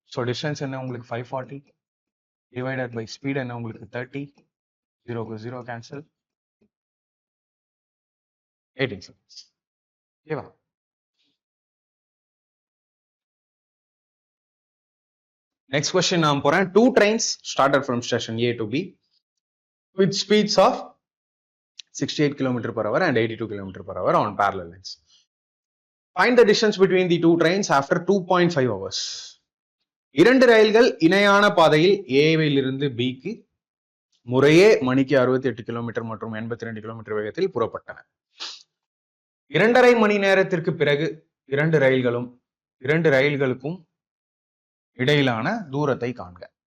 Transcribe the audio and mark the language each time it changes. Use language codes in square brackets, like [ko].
[ta] So distance என்ன உங்களுக்கு? 540 divided by speed என்ன உங்களுக்கு? 30. 0க்கு 0 கேன்சல். [en] 18 seconds. [ta] ஓகேவா? [en] Next question [ta] நான் போறேன். [en] 2 trains started from station A to B with speeds of 68 km per hour and 82 km per hour on parallel lines. Find the distance between the 2 trains after 2.5 hours. [ta] 2 ரயில்கள் இணையான பாதையில் ஏவிலிருந்து பிக்கு முறையே மணிக்கு 68 kilometre மற்றும் 82 kilometre வேகத்தில் புறப்பட்டன. 2.5 மணி நேரத்திற்கு பிறகு 2 ரயில்களுக்கும் இடையிலான தூரத்தை காண்க.